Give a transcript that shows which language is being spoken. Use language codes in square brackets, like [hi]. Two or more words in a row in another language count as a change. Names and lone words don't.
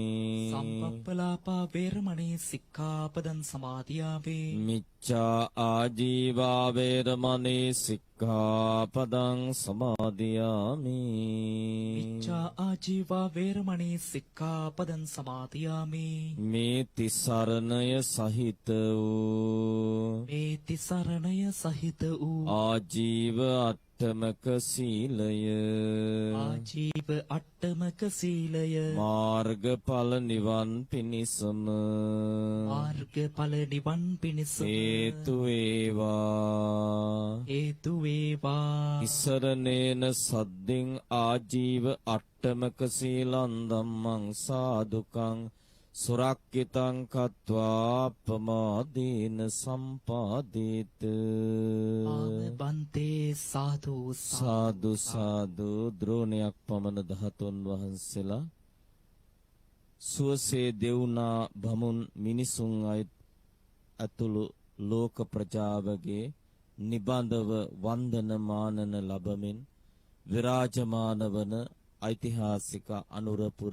[pi] සම්පප්පලාපා වේරමණී සික්ඛාපදං සමාදියාමි. මිච්ඡා ආජීවා වේරමණී සික්ඛාපදං සමාදියාමි. මිච්ඡා ආජීවා වේරමණී සික්ඛාපදං සමාදියාමි. [si] මේ තිසරණය සහිත වූ මේ තිසරණය සහිත වූ ආජීව අට්ඨමක සීලය ආජීව අට්ඨමක සීලය මාර්ගඵල නිවන් පිණිසම මාර්ගඵල නිවන් පිණිස හේතු වේවා. හේතු වේවා. [pi] ඉසරණේන සද්දින් ආජීව අට්ඨමක සීලං ධම්මං සාදුකං සුරක්කිතං කତ୍වා අපමාදීන සම්පාදේත. බන්තේ සාදු සාදු සාදු. [si] ද්‍රෝණයක් පමණ ධාතුන් වහන්සේලා සුවසේ දෙවුනා බමුන් මිනිසුන් ඇතුළු ලෝක ප්‍රජාවගේ නිබඳව වන්දන මානන ලබමින් විරාජමාන වන ඓතිහාසික අනුරපුර